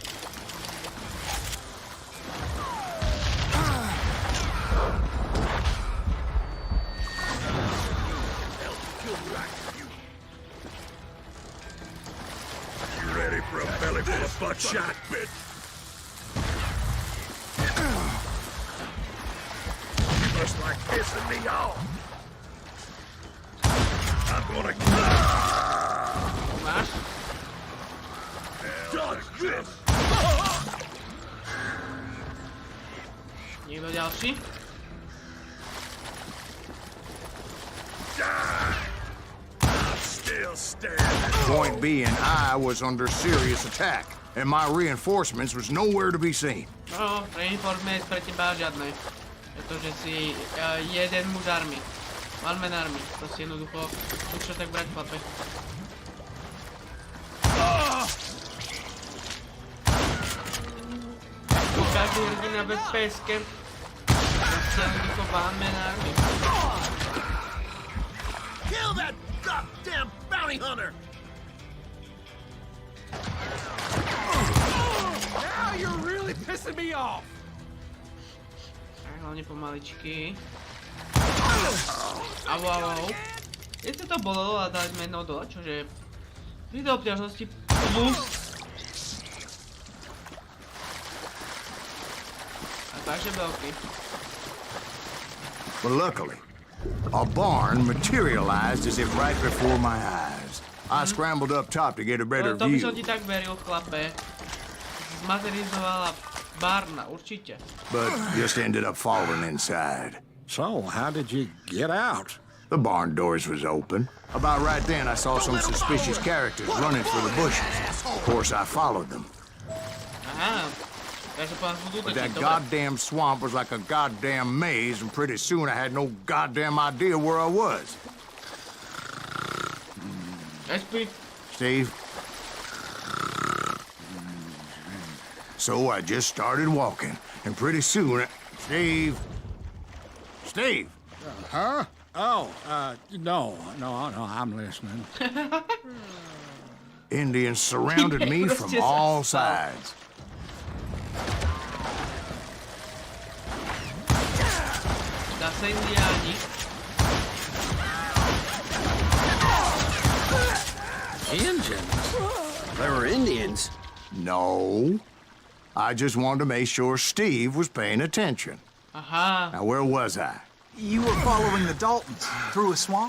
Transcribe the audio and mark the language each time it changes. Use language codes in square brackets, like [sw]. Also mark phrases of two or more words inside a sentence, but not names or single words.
[en] For a belly full of buckshot, bitch! You must like pissing me off! I'm gonna... Dodge this! [sk] Niekto ďalší? [en] Point being, I was under serious attack, and my reinforcements was nowhere to be seen. [sk] No, reinforcements pre teba žiadne. Pretože si jeden muž army. [en] One man army. [sk] To si jednoducho musíš tak brať v chlape. Každý hrdina bez peske. To si jednoducho [en] one man army. Kill that goddamn bounty hunter! Now you're really pissing me off! [sk] Hlavne pomaličky. Au. Jestli to bolelo a dali sme jednou dole, čože... Pri obťažnosti plus... Takže veľký. [en] But luckily, a barn materialized as if right before my eyes. I scrambled up top to get a better [sk] To by [en] view, [sk] som ti tak veril, chlape. Zmaterializovala barna, určite. [en] but just ended up falling inside. So, how did you get out? The barn doors was open. About right then, I saw some suspicious characters running for the bushes. Of course, I followed them. [sk] Aha. Takže po nás budú [en] But [sk] útočiť, [en] that [sk] dobre. [en] goddamn swamp was like a goddamn maze, and pretty soon I had no goddamn idea where I was. SP. Steve? So I just started walking, and pretty soon, Steve? Steve? Huh? Oh, no, I'm listening. Indians surrounded me from all sides. [sk] Zase indiáni. [en] Indians? There were Indians. No. I just wanted to make sure Steve was paying attention. Aha. Now, where was I? You were following the Daltons through a swamp?